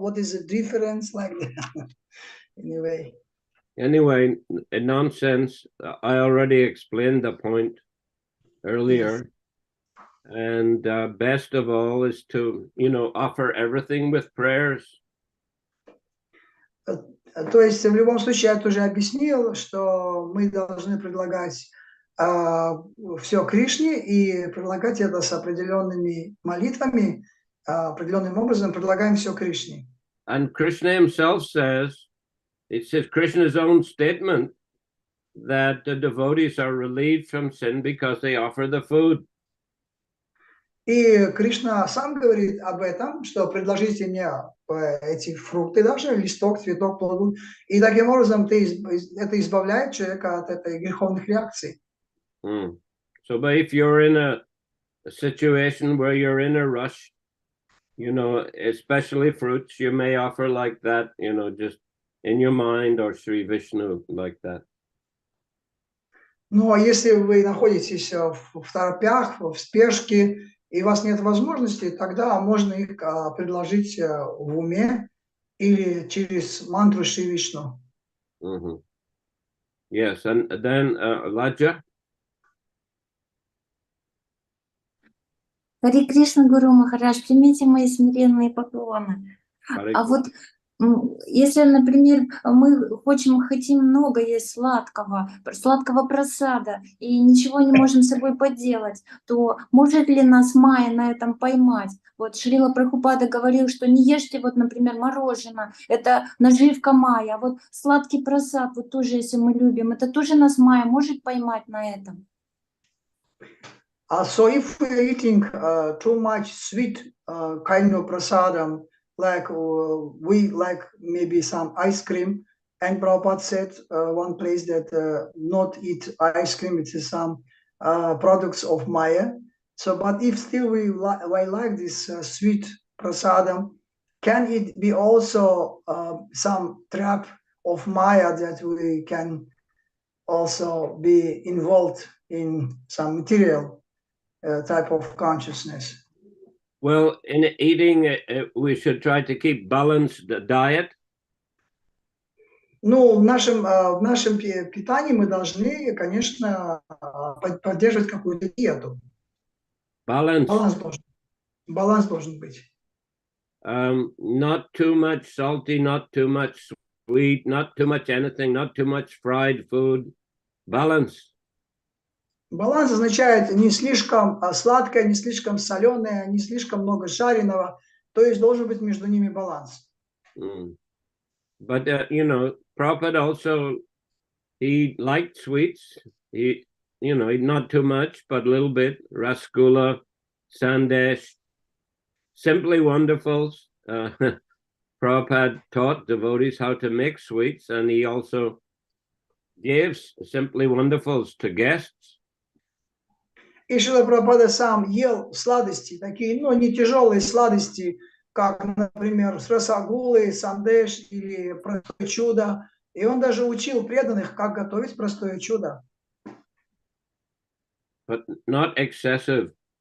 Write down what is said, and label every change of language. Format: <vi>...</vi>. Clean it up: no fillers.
<en>What is the difference like that? Anyway, in nonsense, I already explained the point earlier. Yes. And best of all is to, offer everything with prayers.</en> <ru>То есть в любом случае я тоже объяснил, что мы должны предлагать все Кришне и предлагать это с определенными молитвами, определенным образом предлагаем все Кришне.</ru> <en>And Krishna himself says, it says Krishna's own statement that the devotees are relieved from sin because they offer the food.</en> <ru>И Кришна сам говорит об этом, что предложите мне эти фрукты, даже листок, цветок, плоду. И таким образом это избавляет человека от этой греховных реакций.</ru> <en>So, but if you're in a situation where you're in a rush, you know, especially fruits, you may offer like that, you know, just in your mind, or Shri Vishnu like that.</en> <ru>Ну, а если вы находитесь в торопях, в спешке, и у вас нет возможности, тогда можно их предложить в уме или через мантру Шри Вишну.</ru> <en>Yes, and then Laja.</en> <ru>Харе Кришна, Гуру Махарадж, примите мои смиренные поклоны. А вот если, например, мы хотим много есть сладкого прасада, и ничего не можем с собой поделать, то может ли нас Майя на этом поймать? Вот Шрила Прабхупада говорил, что не ешьте, вот, например, мороженое, это наживка Майя, а вот сладкий прасад, вот тоже, если мы любим, это тоже нас Майя может поймать на этом?</ru> <en>So if we're eating too much sweet kind of prasadam, like we like maybe some ice cream, and Prabhupada said one place that not eat ice cream, it is some products of Maya. So, but if still we like this sweet prasadam, can it be also some trap of Maya that we can also be involved in some material type of consciousness? Well, in eating, we should try to keep balanced diet.</en> <ru>Ну, в нашем питании мы должны, конечно, поддерживать какую-то диету. Баланс должен быть.</ru> <en>Not too much salty, not too much sweet, not too much anything, not too much fried food. Balance.</en> <ru>Баланс означает не слишком сладкое, не слишком соленое, не слишком много жареного. То есть должен быть между ними баланс.</ru> <en>But you know, Prabhupada also, he liked sweets. He, you know, not too much, but a little bit. Rasgulla, sandesh, simply wonderfuls. Prabhupada taught devotees how to make sweets, and he also gave simply wonderfuls to guests.</en> <ru>И Шрила Прабхупада сам ел сладости, такие, ну, не тяжелые сладости, как, например, расагулы, сандеш или простое чудо. И он даже учил преданных, как готовить простое чудо.</ru> <en>But not excessive.</en>